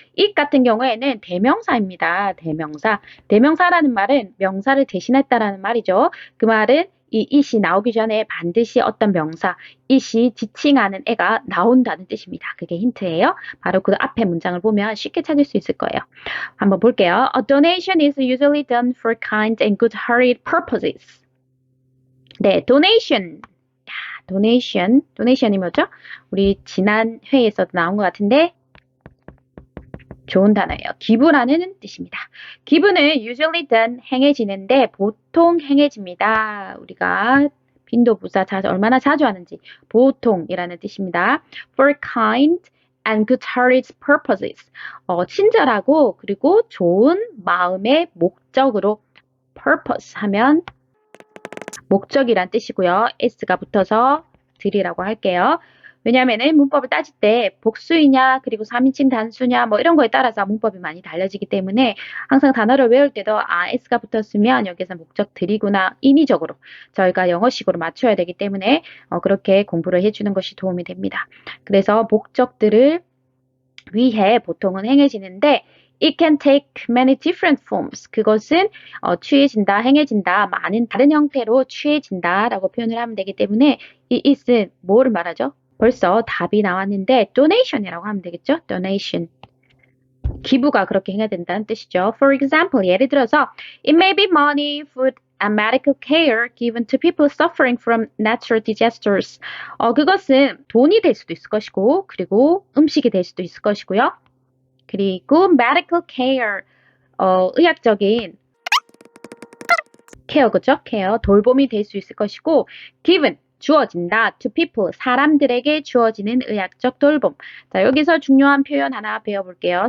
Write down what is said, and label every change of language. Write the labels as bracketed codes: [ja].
[ko] it 같은 경우에는 대명사입니다. 대명사. 대명사라는 말은 명사를 대신했다라는 말이죠. 그 말은 이 it이 나오기 전에 반드시 어떤 명사, it이 지칭하는 애가 나온다는 뜻입니다. 그게 힌트예요. 바로 그 앞에 문장을 보면 쉽게 찾을 수 있을 거예요. 한번 볼게요. [en] A donation is usually done for kind and good-hearted purposes. [ko] 네, donation. donation이 뭐죠? 우리 지난 회에서도 나온 것 같은데 좋은 단어예요. 기부라는 뜻입니다. 기부는 [en] usually done, [ko] 행해지는데 보통 행해집니다. 우리가 빈도부사 얼마나 자주 하는지 보통이라는 뜻입니다. [en] For kind and good-hearted purposes. [ko] 친절하고 그리고 좋은 마음의 목적으로 purpose 하면 목적이란 뜻이고요. s가 붙어서 들이라고 할게요. 왜냐하면은 문법을 따질 때 복수이냐 그리고 3인칭 단수냐 뭐 이런 거에 따라서 문법이 많이 달라지기 때문에 항상 단어를 외울 때도 s가 붙었으면 여기서 목적들이구나 인위적으로 저희가 영어식으로 맞춰야 되기 때문에 그렇게 공부를 해주는 것이 도움이 됩니다. 그래서 목적들을 위해 보통은 행해지는데 [en] it can take many different forms. [ko] 그것은 취해진다, 행해진다, 많은 다른 형태로 취해진다 라고 표현을 하면 되기 때문에 이 is은 뭐를 말하죠? 벌써 답이 나왔는데 donation이라고 하면 되겠죠? donation. 기부가 그렇게 행해야 된다는 뜻이죠. [en] For example, [ko] 예를 들어서 [en] it may be money, food, and medical care given to people suffering from natural disasters. [ko] 그것은 돈이 될 수도 있을 것이고 그리고 음식이 될 수도 있을 것이고요. 그리고 medical care, 의학적인 케어, 그죠? 케어, 돌봄이 될 수 있을 것이고 given, 주어진다. to people, 사람들에게 주어지는 의학적 돌봄. 자, 여기서 중요한 표현 하나 배워볼게요.